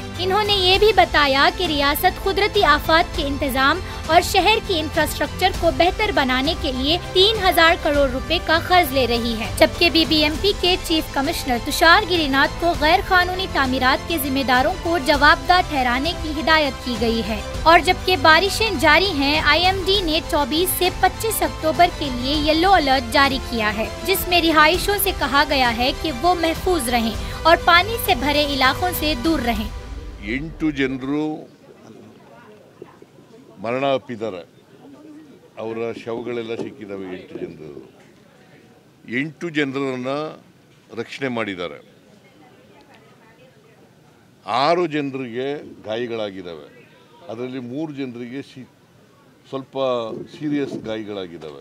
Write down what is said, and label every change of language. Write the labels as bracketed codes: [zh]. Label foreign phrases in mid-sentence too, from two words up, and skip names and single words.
[ur] انہوں نے یہ بھی بتایا کہ ریاست قدرتی آفات کے انتظام اور شہر کی انفراسٹرکچر کو بہتر بنانے کے لیے 3000 کروڑ روپے کا قرض لے رہی ہے، جبکہ BBMP کے [en] chief commissioner [ur] تشار گری ناتھ کو غیر قانونی تعمیرات کے ذمہ داروں کو جوابدار ٹھہرانے کی ہدایت کی گئی ہے. اور جبکہ بارشیں جاری ہیں، IMD نے 24 سے 25 اکتوبر کے لیے [en] yellow alert [ur] جاری کیا ہے، جس میں رہائشوں سے کہا گیا ہے کہ وہ محفوظ رہیں اور پانی سے بھرے علاقوں سے دور رہیں. [kn] 8 ಜನರು ಮರಣ ಅಪ್ಪಿದ್ದಾರೆ, ಅವರ ಶವಗಳೆಲ್ಲ ಸಿಕ್ಕಿದ್ದಾವೆ। 8 ಜನರನ್ನ ರಕ್ಷಣೆ ಮಾಡಿದ್ದಾರೆ, 6 ಜನರಿಗೆ ಗಾಯಗಳಾಗಿದ್ದಾವೆ, ಅದರಲ್ಲಿ 3 ಜನರಿಗೆ ಸ್ವಲ್ಪ ಸೀರಿಯಸ್ ಗಾಯಗಳಾಗಿದ್ದಾವೆ।